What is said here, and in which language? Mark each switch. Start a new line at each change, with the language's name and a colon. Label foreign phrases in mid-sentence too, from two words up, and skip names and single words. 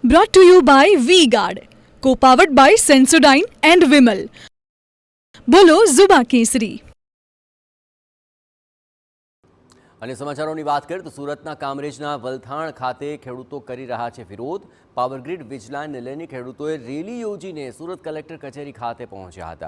English: Brought to you by V-Guard, co-powered by Sensodyne and Vimal.
Gujarati: બોલો ઝુબા કેસરી. અને સમાચારોની વાત કરીએ તો સુરતના કામરેજના વલથાણ ખાતે ખેડૂતો કરી રહ્યા છે વિરોધ. પાવરગ્રીડ વીજલાઇનને લઈને ખેડૂતોએ રેલી યોજીને સુરત કલેક્ટર કચેરી ખાતે પહોંચ્યા હતા.